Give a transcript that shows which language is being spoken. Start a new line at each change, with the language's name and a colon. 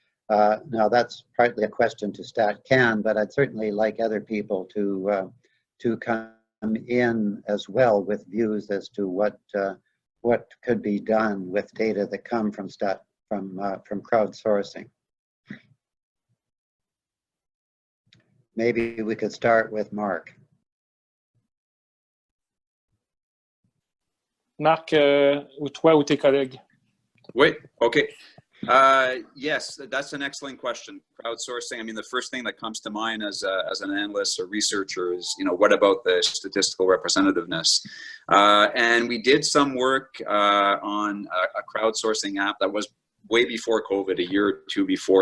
English: Now that's partly a question to StatCan, but I'd certainly like other people to come in as well with views as to what could be done with data that come from crowdsourcing. Maybe we could start with Mark.
French: Marc, ou toi ou tes collègues? Oui, okay.
English: Yes, that's an excellent question. Crowdsourcing, I mean, the first thing that comes to mind as an analyst or researcher is, what about the statistical representativeness? And we did some work on a crowdsourcing app that was way before COVID, a year or two before.